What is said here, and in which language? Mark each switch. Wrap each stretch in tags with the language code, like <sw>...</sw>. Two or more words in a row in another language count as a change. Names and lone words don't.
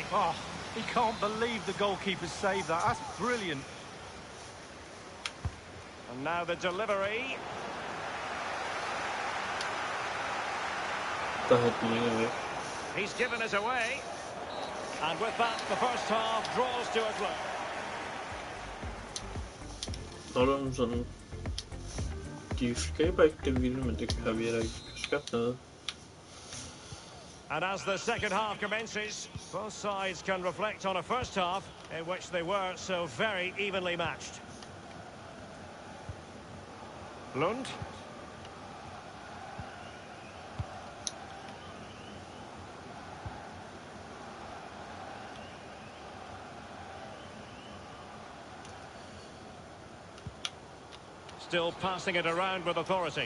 <en>Oh, he can't believe the goalkeeper saved that. That's brilliant. And now the delivery. He's given us away. And with that, the first half draws to a close.</en> <da>Sådan, de skaber ikke det vilde, men det har vi heller ikke skabt noget.</da> <en>And as the second half commences, both sides can reflect on a first half in which they were so very evenly matched. Lund. Still passing it around with authority.</en>